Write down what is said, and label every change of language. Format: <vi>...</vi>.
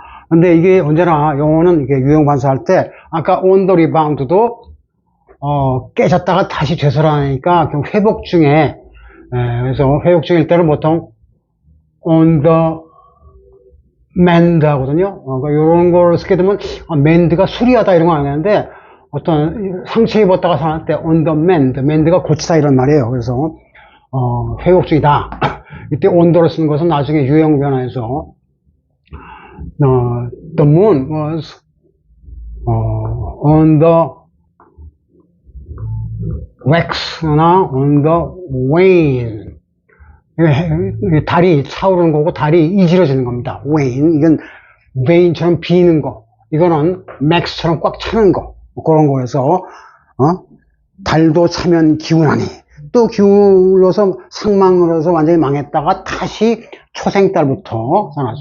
<ko>근데 이게 언제나 영어는 이게 유형 반사할 때 아까</ko> <en>on the rebound</en> <ko>도 깨졌다가 다시 되살아나니까 회복 중에 그래서 회복 중일 때는 보통</ko> <en>on the mend</en> <ko>하거든요. 그러니까 이런 걸 쓰게 되면 mend가 수리하다 이런 거 아니는데 어떤 상처 입었다가 살아날 때</ko> <en>on the mend</en> <ko>가 고치다 이런 말이에요. 그래서 회복 중이다. 이때 on the를 쓰는 것은 나중에 유형 변화에서</ko> <en>the moon was on the wax</en> <ko>나</ko> <en>on the wane.</en> <ko>달이 차오르는 거고 달이 이질러지는 겁니다.</ko> <en>wane.</en> <ko>이건 vein처럼 비는 거. 이거는 max처럼 꽉 차는 거. 그런 거에서 달도 차면 기운하니 또 기울어서 상망을 해서 완전히 망했다가 다시 초생달부터 살아나죠.</ko>